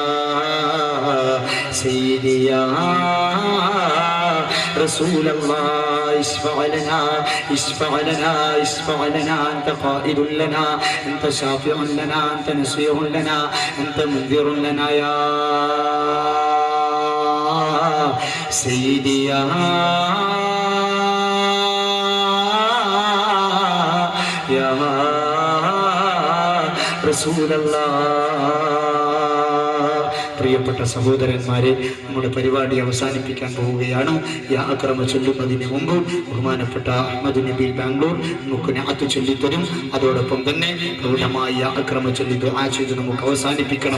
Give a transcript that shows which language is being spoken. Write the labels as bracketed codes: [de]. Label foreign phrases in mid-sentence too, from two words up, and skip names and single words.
[ar] سيدي يا رسول الله اشفع لنا اشفع لنا اشفع لنا أنت قائد لنا أنت شافع لنا أنت نصير لنا أنت منذر لنا يا سيدي يا رسول الله [ml] പ്രിയപ്പെട്ട സഹോദരന്മാരെ, നമ്മുടെ പരിപാടി അവസാനിപ്പിക്കാൻ പോവുകയാണ്. യാ അക്രമ ചൊല്ലുന്നതിന് മുമ്പ് ബഹുമാനപ്പെട്ട അഹമ്മദ് നബി ബാംഗ്ലൂർ നമുക്ക് നഅത്ത് ചൊല്ലിത്തരും. അതോടൊപ്പം തന്നെ പ്രൗഢമായി യാ അക്രമ ചൊല്ലി ദുആ ചെയ്ത് നമുക്ക് അവസാനിപ്പിക്കണം.